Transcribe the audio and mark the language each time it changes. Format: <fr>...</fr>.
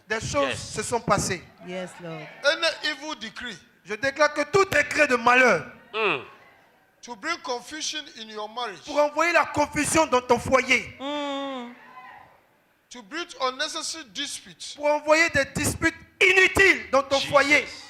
<fr>Des choses se sont passées.</fr> <en>Yes, Lord. Any evil decree</en> <fr>Je déclare que tout décret de malheur</fr> <en>to bring confusion in your marriage,</en> <fr>pour envoyer la confusion dans ton foyer,</fr> <en>to bring unnecessary disputes,</en> <fr>pour envoyer des disputes inutiles dans ton foyer,</fr>